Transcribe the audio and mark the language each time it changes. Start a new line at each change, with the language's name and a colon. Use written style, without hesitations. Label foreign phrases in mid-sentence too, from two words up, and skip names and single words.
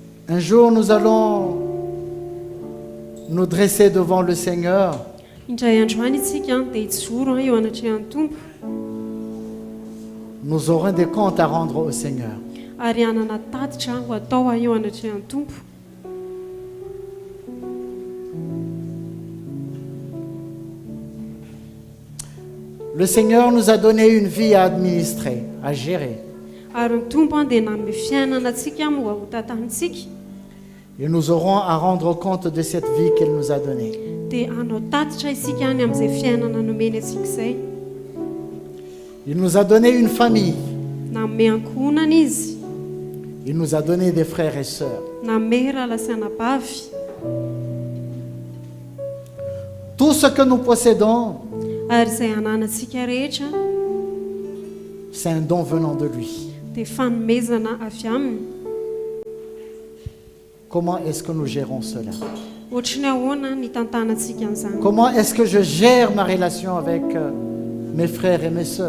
French: Un jour, nous allons nous dresser devant le Seigneur
Malagasy: indray andro any isika dia hijoro eo anatrehan'ny tompo
French: nous aurons des comptes à rendre au Seigneur.
Malagasy: ary hanana tatitra ho atao eo anatrehan'ny tompo.
French: Le Seigneur nous a donné une vie à administrer, à gérer.
Malagasy: Ary ny tompo dia nanome fiainana antsika moa ho tantanintsika
French: Et nous aurons à rendre compte de cette vie qu'il nous a donnée.
Malagasy: dia hanao tatitra isika any amin'izay fiainana nomeny antsika izay.
French: Il nous a donné une famille.
Malagasy: Nanome ankohonana izy,
French: Il nous a donné des frères et sœurs.
Malagasy: nanome ralasanabavy.
French: Tout ce que nous possédons,
Malagasy: Ary izay ananantsika rehetra
French: c'est un don venant de lui.
Malagasy: dia fanomezana avy aminy.
French: Comment est-ce que nous gérons cela?
Malagasy: Ohatrany ahoana ny tantanantsika an'izany?
French: Comment est-ce que je gère ma relation avec mes frères et mes sœurs?